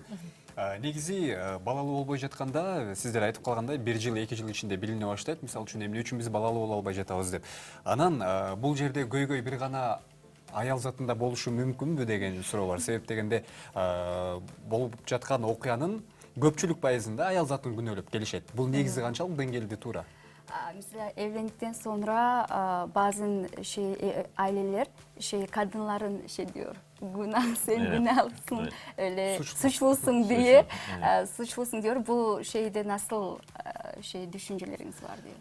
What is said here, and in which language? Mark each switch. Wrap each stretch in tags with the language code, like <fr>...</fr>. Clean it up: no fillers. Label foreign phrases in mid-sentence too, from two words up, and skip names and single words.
<ky>Негизи балалуу болбой жатканда сиздер айтып калгандай 1 жыл 2 жыл ичинде билине баштайт. Мисалы үчүн эмне үчүн биз балалуу боло албай жатабыз деп. Анан бул жерде көйгөй бир гана аял затында болушу мүмкүнбү деген суроо бар. Себеп дегенде болуп жаткан окуянын көпчүлүк пайызында аял затын күнөөлөп келишет. Бул негизи канчалык деңгээлде туура?</ky> <tr>Mesela evlendikten sonra bazen aileler kadınların diyor günah sen Evet, günahsın evet. öyle suçlusun diye suçlusun diyor. Bu şeyde nasıl düşünceleriniz var diyor.</tr>